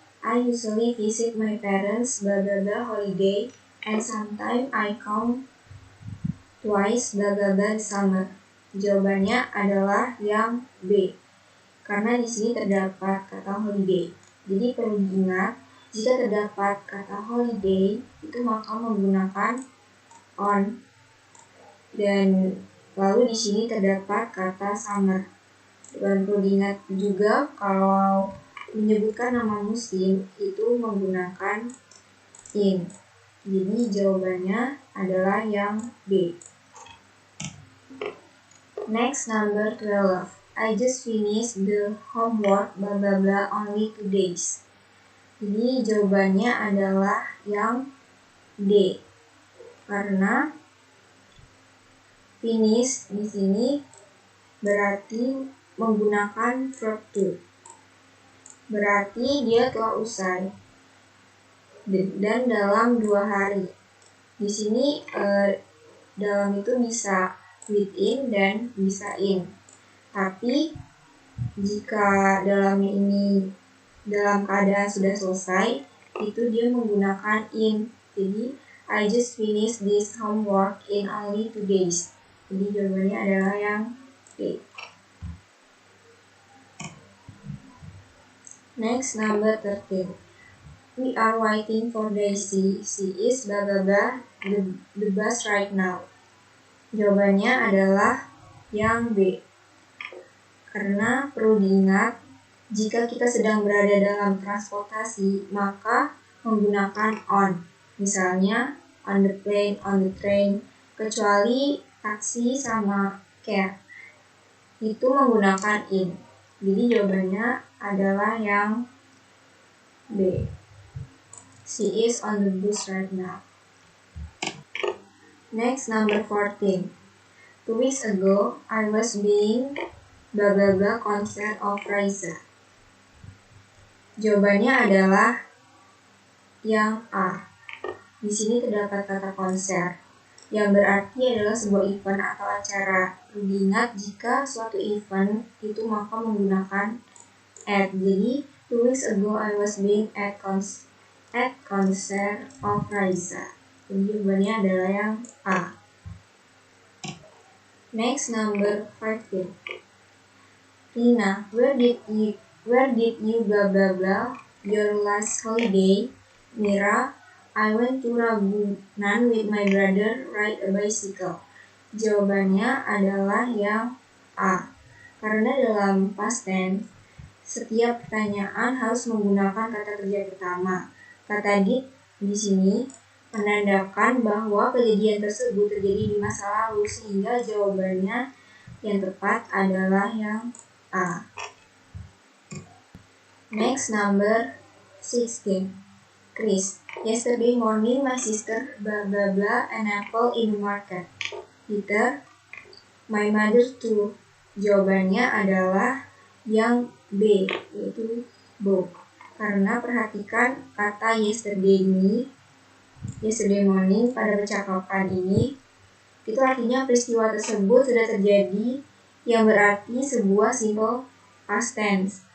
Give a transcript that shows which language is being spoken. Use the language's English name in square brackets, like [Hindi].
[English] I usually visit my parents blah blah blah holiday and sometimes I come twice blah blah blah summer. [Indonesian] Jawabannya adalah yang B. Karena di sini terdapat kata holiday. Jadi perlu diingat, jika terdapat kata holiday itu maka menggunakan on. Dan lalu di sini terdapat kata summer. Dan perlu diingat juga kalau menyebutkan nama musim itu menggunakan in. Jadi jawabannya adalah yang B. [English] Next, number 12. I just finished the homework blah blah blah only 2 days. [Indonesian] Jadi jawabannya adalah yang D. Karena finish di sini berarti menggunakan verb to. Berarti dia telah usai dan dalam 2 hari. Di sini dalam itu bisa within dan bisa in. Tapi jika dalam ini dalam keadaan sudah selesai, itu dia menggunakan in. [English] Jadi I just finished this homework in only 2 days. [Indonesian] Jadi jawabannya adalah yang D. [English] Next, number 13. We are waiting for Daisy. She is blah blah blah the bus right now. [Indonesian] Jawabannya adalah yang B. Karena perlu diingat, jika kita sedang berada dalam transportasi, maka menggunakan on. Misalnya, [English] on the plane, on the train, [Indonesian] kecuali taksi sama cab. Itu menggunakan in. Jadi jawabannya adalah yang B. [English] She is on the bus right now. Next, number 14. 2 weeks ago, I was being blah blah blah concert of Raisa. [Indonesian] Jawabannya adalah yang A. Di sini terdapat kata konser, yang berarti adalah sebuah event atau acara. Diingat jika suatu event itu maka menggunakan at. [English] Jadi 2 weeks ago I was being at concert of Raisa. [Indonesian] Jadi jawabannya adalah yang A. [English] Next, number 15. Rina, where did you blah blah blah your last holiday? Mira, I went to Ragunan with my brother ride a bicycle. [Indonesian] Jawabannya adalah yang A. Karena dalam past tense, setiap pertanyaan harus menggunakan kata kerja pertama. Kata did di sini menandakan bahwa kejadian tersebut terjadi di masa lalu, sehingga jawabannya yang tepat adalah yang A. [English] Next, number 16. Chris, yesterday morning my sister blah blah blah an apple in the market. Peter, my mother too. [Indonesian] Jawabannya adalah yang B, yaitu both. Karena perhatikan kata yesterday morning pada percakapan ini, itu artinya peristiwa tersebut sudah terjadi, yang berarti sebuah simple past tense.